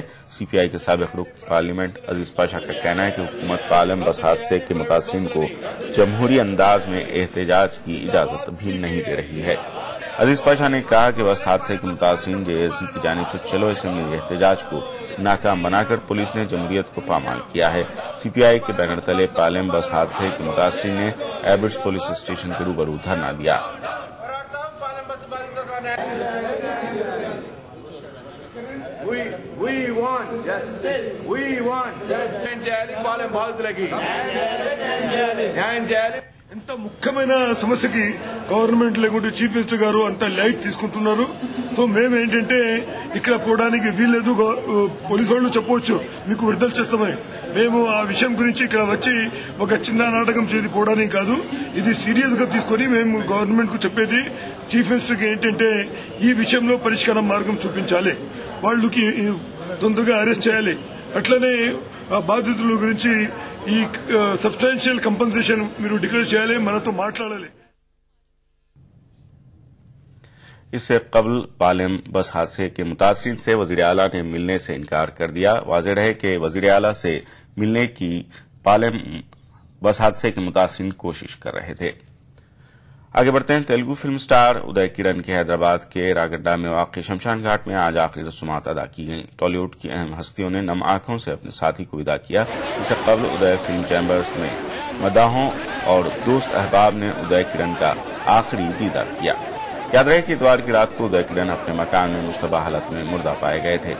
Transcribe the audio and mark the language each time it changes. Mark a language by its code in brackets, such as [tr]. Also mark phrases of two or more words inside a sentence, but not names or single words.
[ur] سی پی آئی کے سابق رکن پارلیمنٹ عزیز پاشا کا کہنا ہے کہ حکومت پارلیمنٹ بس حادثے کے متاثرین کو جمہوری انداز میں احتجاج کی اجازت بھی نہیں دے رہی ہے۔ عزیز پاشا نے کہا کہ بس حادثے کے متاثرین جے اے سی کی جانب سے چلو اسمبلی احتجاج کو ناکام بنا کر پولیس نے جمہوریت کو پامال کیا ہے۔ سی پی آئی کے بینر تلے پارلیمنٹ بس حادثے کے متاثرین نے ایبٹس پولیس اسٹیشن کے روبرو دھرنا دیا۔ [en] We want justice. We want justice. [te] ఎంత ముఖ్యమైన సమస్యకి గవర్నమెంట్ లేకుంటే [en] chief minister [te] గారు అంత లైట్ తీసుకుంటున్నారు. సో మేమేంటంటే ఇక్కడ పోవడానికి వీల్లేదు. పోలీసు వాళ్ళు చెప్పవచ్చు మీకు విడుదల చేస్తామని. మేము ఆ విషయం గురించి ఇక్కడ వచ్చి ఒక చిన్న నాటకం చేసి పోవడానికి కాదు, ఇది సీరియస్ గా తీసుకుని మేము గవర్నమెంట్ కు చెప్పేది [en] chief minister [te] కి ఏంటంటే ఈ విషయంలో పరిష్కారం మార్గం చూపించాలి, వాళ్ళకి తొందరగా అరెస్ట్ చేయాలి. అట్లనే బాధితుల గురించి ఈ [en] substantial compensation [te] మీరు డిక్లేర్ చేయాలి, మనతో మాట్లాడాలి. [ur] اس سے قبل پارلیمنٹ بس حادثے کے متاثرین سے وزیر اعلیٰ نے ملنے سے انکار کر دیا۔ واضح رہے کہ وزیر اعلیٰ سے ملنے کی پارلیمنٹ بس حادثے کے متاثرین کوشش کر رہے تھے۔ آگے بڑھتے ہیں۔ تیلگو فلم سٹار ادے کرن کے حیدرآباد کے راگڈا میں واقع شمشان گھاٹ میں آج آخری رسومات ادا کی گئیں۔ ٹالی ووڈ کی اہم ہستیوں نے نم آنکھوں سے اپنے ساتھی کو ودا کیا۔ اس سے قبل ادے فلم چیمبرز میں مداحوں اور دوست احباب نے ادے کرن کا آخری دیدار کیا۔ یاد رہے کہ اتوار کی رات کو ادے کرن اپنے مکان میں مشتبہ حالت میں مردہ پائے گئے تھے۔